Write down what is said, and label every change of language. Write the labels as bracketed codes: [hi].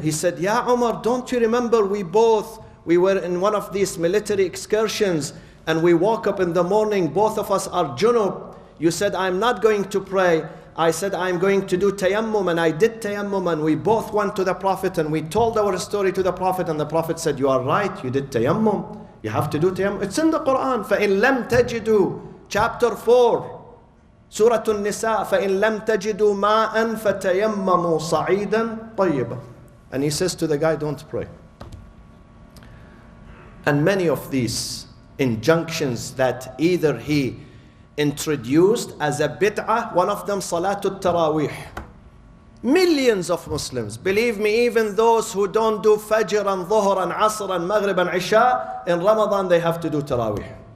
[en] He said, Ya Umar, don't you remember we were in one of these military excursions and we woke up in the morning, both of us are junub. You said, I'm not going to pray. I said, I'm going to do tayammum, and I did tayammum, and we both went to the Prophet and we told our story to the Prophet, and the Prophet said, you are right, you did tayammum. You have to do tayammum. It's in the Quran. [ar] فَإِن لَمْ تَجِدُوا, [en] chapter 4, Surah An-Nisa, [ar] فَإِن لَمْ تَجِدُوا مَاءً فَتَيَمَّمُوا صَعِيدًا طَيِّبًا. [en] And he says to the guy, don't pray. And many of these injunctions that either he introduced as a bid'ah, one of them Salatul Taraweeh. Millions of Muslims, believe me, even those who don't do Fajr and Dhuhr and Asr and Maghrib and Isha, in Ramadan they have to do Taraweeh.